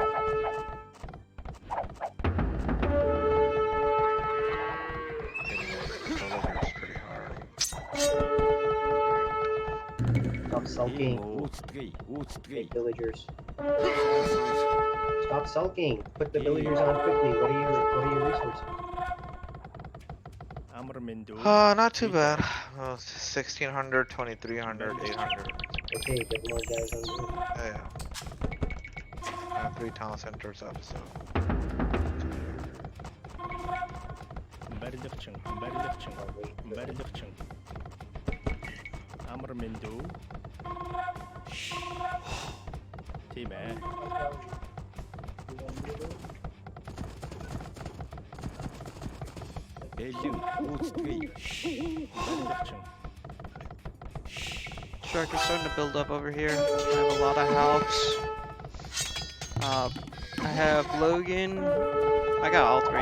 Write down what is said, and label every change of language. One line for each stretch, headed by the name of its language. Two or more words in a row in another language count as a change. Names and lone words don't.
English: Hitting those villagers pretty hard. Stop sulking. Make villagers. Stop sulking. Put the villagers on quickly. What are your resources?
Mongolian: Амар мэндүү.
English: Not too bad. 1600, 2300, 800. Okay, get more guys on board. Yeah. I have 3 town centers up, so.
Mongolian: Барилгачин. Амар мэндүү. Тийм ээ. Бэлэн үүсгэй. Барилгачин.
English: Shark is starting to build up over here. I have a lot of halbs. I have Logan. I got all three.